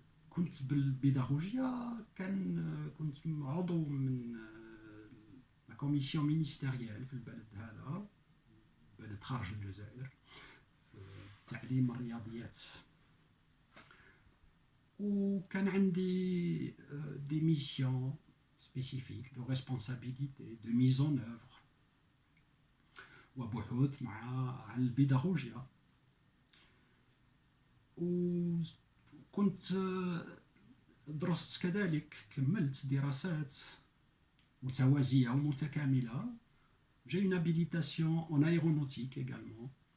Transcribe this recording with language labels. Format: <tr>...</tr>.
<ar>كنت بالبيداغوجيا، كنت عضو من كوميسيون مينيستيريال في البلد هذا، بلد خارج الجزائر، في تعليم الرياضيات. وكان عندي</ar> <fr>des missions spécifiques de responsabilité de mise en œuvre</fr> <ar>وبحوث عن البيداغوجيا. وكنت درست كذلك، كملت دراسات متوازية ومتكاملة.</ar> <fr>J'ai une habilitation en aéronautique également.</fr>